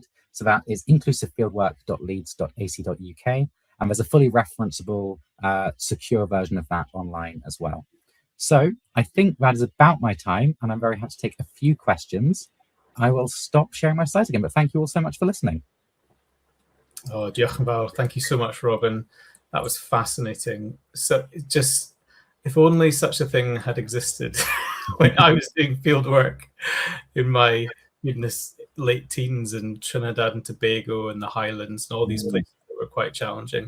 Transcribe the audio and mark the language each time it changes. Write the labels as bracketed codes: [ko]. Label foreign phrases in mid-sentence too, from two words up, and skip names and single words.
[en] So that is inclusivefieldwork.leeds.ac.uk. And there's a fully referenceable, secure version of that online as well. So I think that is about my time, and I'm very happy to take a few questions. I will stop sharing my slides again, but thank you all so much for listening. [cy] Oh, diolch yn fawr. [en] Thank you so much, Robin. That was fascinating. So just, if only such a thing had existed when I was doing field work in my goodness, late teens in Trinidad and Tobago and the Highlands and all these places that were quite challenging.